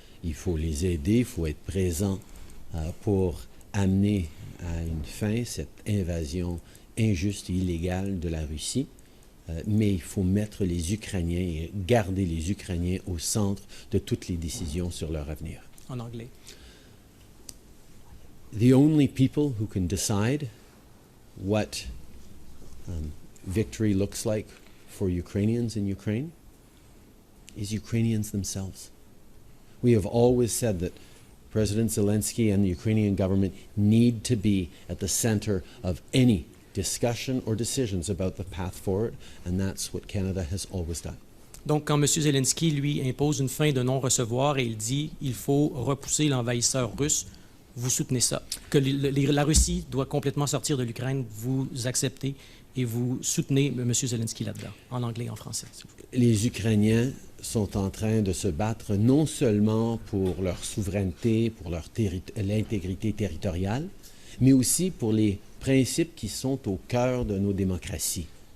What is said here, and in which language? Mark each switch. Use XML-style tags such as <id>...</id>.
<fr>Il faut les aider, il faut être présent pour amener à une fin cette invasion injuste et illégale de la Russie. Mais il faut mettre les Ukrainiens et garder les Ukrainiens au centre de toutes les décisions sur leur avenir. En anglais.</fr> <en>The only people who can decide what victory looks like for Ukrainians in Ukraine is Ukrainians themselves. We have always said that President Zelensky and the Ukrainian government need to be at the center of any discussion or decisions about the path forward, and that's what Canada has always done.</en> <fr>Donc, quand M. Zelensky, lui, impose une fin de non-recevoir et il dit qu'il faut repousser l'envahisseur russe, vous soutenez ça? Que la Russie doit complètement sortir de l'Ukraine, vous acceptez et vous soutenez M. Zelensky là-dedans, en anglais et en français. Les Ukrainiens sont en train de se battre non seulement pour leur souveraineté, pour l'intégrité territoriale, mais aussi pour les principes qui sont au cœur de nos démocraties.</fr>